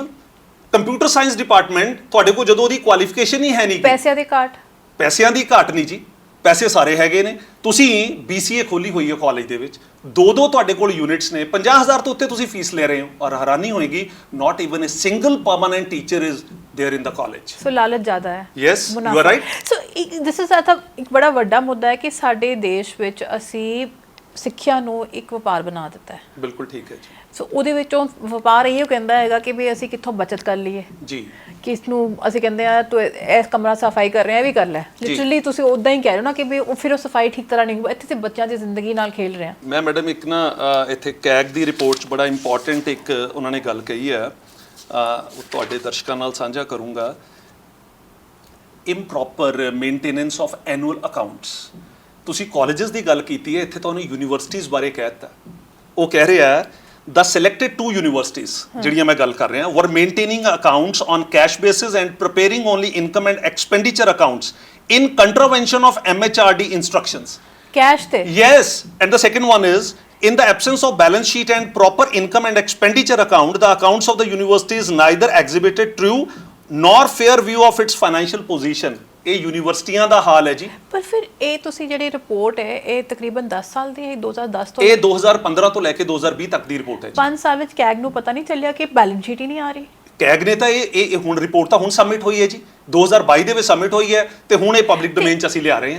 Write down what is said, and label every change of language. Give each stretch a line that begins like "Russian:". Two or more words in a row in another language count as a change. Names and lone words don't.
English: computer science department
Punjabi: ਤੁਹਾਡੇ ਕੋਲ ਜਦੋਂ ਉਹਦੀ ਕੁਆਲੀਫਿਕੇਸ਼ਨ ਹੀ ਹੈ ਨਹੀਂ, ਪੈਸਿਆਂ ਦੀ ਘਾਟ ਨਹੀਂ ਜੀ, ਪੈਸੇ ਸਾਰੇ ਹੈਗੇ ਨੇ। ਤੁਸੀਂ BCA ਖੋਲੀ ਹੋਈ ਹੈ ਕਾਲਜ ਦੇ ਵਿੱਚ, 2 ਤੁਹਾਡੇ ਕੋਲ ਯੂਨਿਟਸ ਨੇ, 50,000 ਤੋਂ ਉੱਤੇ ਤੁਸੀਂ ਫੀਸ ਲੈ ਰਹੇ ਹੋ, ਔਰ ਹੈਰਾਨੀ ਹੋਏਗੀ
English: not even a single permanent teacher is there in the college.
Hindi: सो लालच ज़्यादा है।
English: Yes, you are right. So this is
Hindi: एक बड़ा
Punjabi: ਵੱਡਾ ਮੁੱਦਾ ਹੈ ਕਿ ਸਾਡੇ ਦੇਸ਼ ਵਿੱਚ ਅਸੀਂ ਸਿੱਖਿਆ ਨੂੰ ਇੱਕ ਵਪਾਰ ਬਣਾ ਦਿੱਤਾ ਹੈ। ਬਿਲਕੁਲ ਠੀਕ ਹੈ ਜੀ। ਸੋ ਉਹਦੇ ਵਿੱਚੋਂ ਵਪਾਰ ਇਹ ਕਹਿੰਦਾ ਹੈਗਾ ਕਿ ਵੀ ਅਸੀਂ ਕਿੱਥੋਂ ਬਚਤ ਕਰ ਲਈਏ ਜੀ, ਕਿ ਇਸ ਨੂੰ ਅਸੀਂ ਕਹਿੰਦੇ ਆ ਤੂੰ ਇਸ ਕਮਰਾ ਸਫਾਈ ਕਰ ਰਿਹਾ, ਇਹ ਵੀ ਕਰ ਲੈ। ਲਿਟਰਲੀ ਤੁਸੀਂ ਉਦਾਂ ਹੀ ਕਹਿ ਰਹੇ ਹੋ ਨਾ ਕਿ ਵੀ ਉਹ ਫਿਰ ਉਹ ਸਫਾਈ ਠੀਕ ਤਰ੍ਹਾਂ ਨਹੀਂ ਹੋਈ। ਇੱਥੇ ਤੇ ਬੱਚਿਆਂ ਦੀ ਜ਼ਿੰਦਗੀ ਨਾਲ ਖੇਲ ਰਹੇ ਆ। ਮੈਂ ਮੈਡਮ ਇੱਕ ਨਾ ਇੱਥੇ ਕੈਗ ਦੀ ਰਿਪੋਰਟ 'ਚ ਬੜਾ ਇੰਪੋਰਟੈਂਟ ਇੱਕ ਉਹਨਾਂ ਨੇ ਗੱਲ ਕਹੀ ਹੈ, ਉਹ ਤੁਹਾਡੇ ਦਰਸ਼ਕਾਂ ਨਾਲ ਸਾਂਝਾ ਕਰੂੰਗਾ।
English: improper maintenance of annual accounts।
Punjabi: ਤੁਸੀਂ ਕਾਲਜਸ ਦੀ ਗੱਲ ਕੀਤੀ ਹੈ, ਇੱਥੇ ਤੁਹਾਨੂੰ ਯੂਨੀਵਰਸਿਟੀਜ਼ ਬਾਰੇ ਕਹਿ ਦਿੱਤਾ। ਉਹ ਕਹਿ ਰਿਹਾ ਹੈ
English: the selected 2 universities
Punjabi: ਜਿਹੜੀਆਂ ਮੈਂ ਗੱਲ ਕਰ ਰਿਹਾ
English: were maintaining accounts on cash basis and preparing only income and expenditure accounts in contravention of MHRD instructions। cash te? Yes, and the second one is in the absence of balance sheet and proper income and expenditure account, the accounts of the universities neither exhibited true nor fair view of its financial position।
Punjabi: ਇਹ ਯੂਨੀਵਰਸਿਟੀਆਂ ਦਾ ਹਾਲ ਹੈ ਜੀ। ਪਰ ਫਿਰ ਇਹ ਤੁਸੀਂ ਜਿਹੜੀ ਰਿਪੋਰਟ ਹੈ ਇਹ ਤਕਰੀਬਨ 10 ਸਾਲ ਦੀ ਹੈ, 2010 ਤੋਂ? ਇਹ 2015 ਤੋਂ ਲੈ ਕੇ 2020 ਤੱਕ ਦੀ ਰਿਪੋਰਟ ਹੈ ਜੀ। 5 ਸਾਲ ਵਿੱਚ ਕੈਗ ਨੂੰ ਪਤਾ ਨਹੀਂ ਚੱਲਿਆ ਕਿ
English: balance sheet
Punjabi: ਹੀ ਨਹੀਂ ਆ ਰਹੀ। ਕੈਗ ਨੇ ਤਾਂ ਇਹ ਹੁਣ ਰਿਪੋਰਟ ਤਾਂ ਹੁਣ ਸਬਮਿਟ ਹੋਈ ਹੈ ਜੀ, 2022 ਦੇ ਵਿੱਚ ਸਬਮਿਟ ਹੋਈ ਹੈ ਤੇ ਹੁਣ ਇਹ
English: public domain
Punjabi: 'ਚ ਅਸੀਂ ਲਿਆ ਰਹੇ ਹਾਂ।